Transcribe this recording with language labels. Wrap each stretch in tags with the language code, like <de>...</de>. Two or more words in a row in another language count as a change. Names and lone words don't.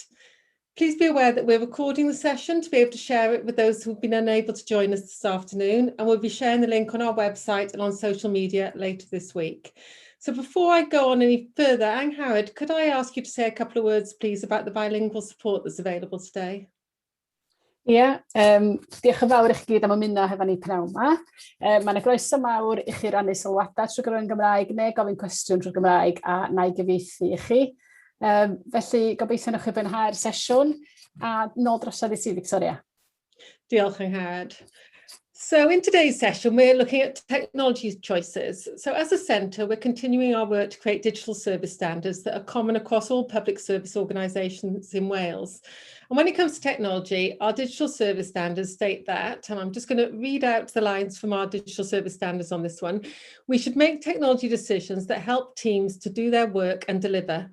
<en>Please be aware that we're recording the session to be able to share it with those who've been unable to join us this afternoon, and we'll be sharing the link on our website and on social media later this week. So before I go on any further, Anne Howard, could I ask you to say a couple of words, please, about the bilingual support that's available today?</en> <cy>Ie, diolch yn fawr i chi gyd am ymuno hefo ni pnawn yma. Mae'n groeso mawr i chi rannu sylwadau trwy gyfrwng Gymraeg neu gofyn cwestiwn trwy Gymraeg a na i gyfieithu i chi. Felly gobeithio nwch chi fwynhau'r sesiwn a nôl drosodd i ti, Victoria. Diolch yn Howard.</cy> <en>So in today's session, we're looking at technology choices. So as a centre, we're continuing our work to create digital service standards that are common across all public service organisations in Wales. And when it comes to technology, our digital service standards state that, and I'm just going to read out the lines from our digital service standards on this one, we should make technology decisions that help teams to do their work and deliver.</en>